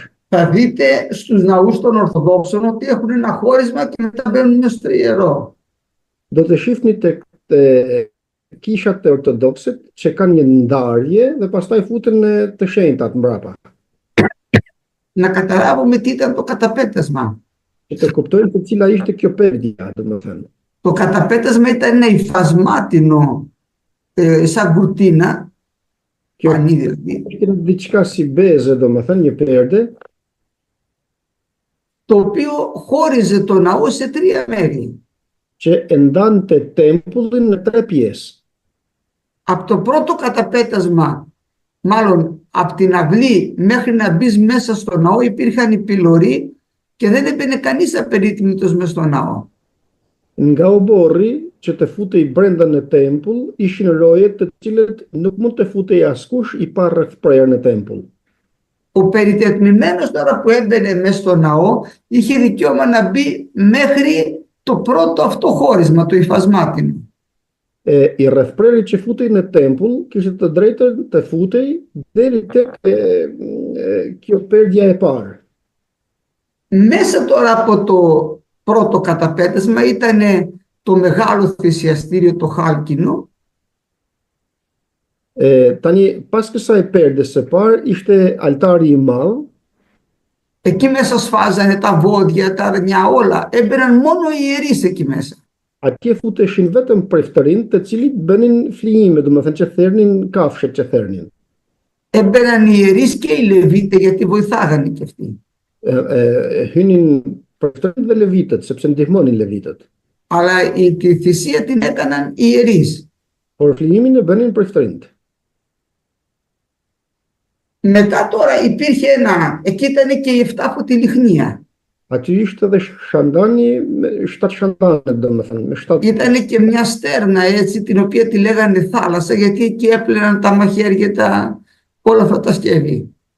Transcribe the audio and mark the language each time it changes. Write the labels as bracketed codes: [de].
[el] Θα δείτε στους ναούς των Ορθοδόξων ότι έχουν ένα χώρισμα και μετά μπαίνουν μέσα στο ιερό. [sq] Do të shihni tek kishat e ortodoksit që kanë një ndarje dhe pastaj futen në të shenjtat mbrapa. [el] Να καταλάβουμε τι ήταν το καταπέτασμα. [sq] Që të kuptojnë se cila ishte kjo perdja, domethënë. [el] Το καταπέτασμα ήταν ένα υφασμάτινο σαν κουρτίνα, πανί δηλαδή, [sq] Ishte diçka si beze, domethënë një perde, [el] το οποίο χώριζε το ναό σε τρία μέρη. [sq] që e ndante tempullin në tre pjesë. [el] Από το πρώτο καταπέτασμα, μάλλον από την αυλή μέχρι να μπεις μέσα στο ναό, υπήρχαν οι πυλωροί και δεν έμπαινε κανείς απερίτμητος μες στο ναό. [sq] Nga oborri që të futej brenda në tempull, ishin rojet të cilët nuk mund të futej askush i pa rrethprerë në tempull. [el] Ο περιτετμημένος τώρα που έμπαινε μέσα στο ναό είχε δικαίωμα να μπει μέχρι το πρώτο αυτό χώρισμα, το υφασμάτινο. [sq] I rrethpreri që futej në tempull kishte të drejtën të futej deri tek kjo perdja e parë. [el] Μέσα τώρα από το πρώτο καταπέτασμα ήταν το μεγάλο θυσιαστήριο, το χάλκινο. [sq] Tani pas kësaj perdes së parë ishte altari i madh. [el] Εκεί μέσα σφάζανε τα βόδια, τα αρνιά, όλα. Έμπαιναν μόνο οι ιερείς εκεί μέσα. [sq] Atje futeshin vetëm preftërin të cilit bënin flijime, domethënë që thernin kafshet që thernin. [el] Έμπαιναν οι ιερείς και οι Λεβίτες γιατί βοηθάγανε και αυτοί. [sq] Hynin preftërin dhe levitët, sepse ndihmonin levitët. [el] Αλλά τη θυσία την έκαναν οι ιερείς. [sq] Por flijimin e bënin preftërinjt. [el] Μετά τώρα υπήρχε εκεί ήταν και η 7φωτη λιχνία. [sq] Aty ishte edhe shandani, 7 shandane, domethënë, me 7. [el] Ήταν και μια στέρνα έτσι, την οποία τη λέγανε θάλασσα, γιατί εκεί έπλαιναν τα μαχαίρια, όλα αυτά τα σκεύη.